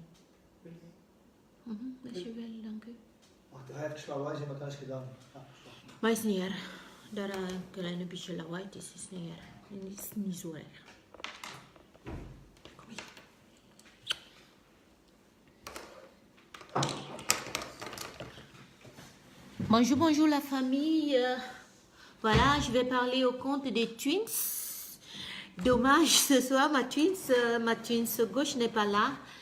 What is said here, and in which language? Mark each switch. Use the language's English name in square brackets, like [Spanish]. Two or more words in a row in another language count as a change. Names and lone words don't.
[Dutch] Dankjewel, dank u. Wacht, hij heeft slawaai in elkaar gedaan. Ja, Maar is niet erg. Daar een klein beetje lawaai is niet erg. Het is niet zo erg. Kom hier. [French] Bonjour, bonjour la famille. Voilà, je vais parler au compte des twins. Dommage, ce soir, ma twins gauche n'est pas là.